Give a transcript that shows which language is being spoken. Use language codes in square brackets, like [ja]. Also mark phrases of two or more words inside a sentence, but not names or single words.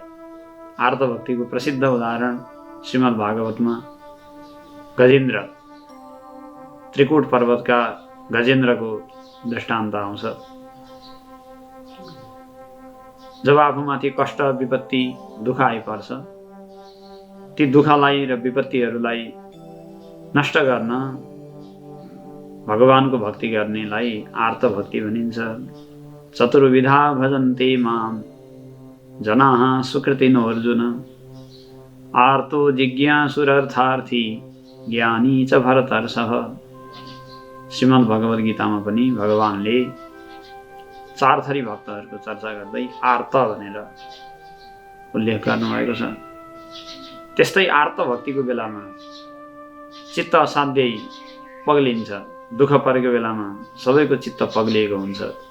[ne] आर्त भक्तिको प्रसिद्ध उदाहरण श्रीमद् भागवतमा गजेन्द्र, त्रिकुट पर्वतका गजेन्द्रको दृष्टान्त आउँछ। जब आफूमाथि कष्ट, विपत्ति, दुःख आइपर्छ, ती दुःखलाई र विपत्तिहरूलाई नष्ट गर्न भगवानको भक्ति गर्नेलाई आर्त भक्ति भनिन्छ। [sa] चतुर्विधा भजन्ते माम जनाः सुकृतिनो अर्जुन, आर्तो जिज्ञासुरर्थार्थी ज्ञानी च भरतर्षभ। [ne] श्रीमद् भगवद गीतामा पनि भगवानले चार थरी भक्तहरूको चर्चा गर्दै आर्त भनेर उल्लेख गर्नुभएको छ। त्यस्तै आर्त भक्तिको बेलामा चित्त असाध्यै पग्लिन्छ, दुःख परेको बेलामा सबैको चित्त पग्लिएको हुन्छ।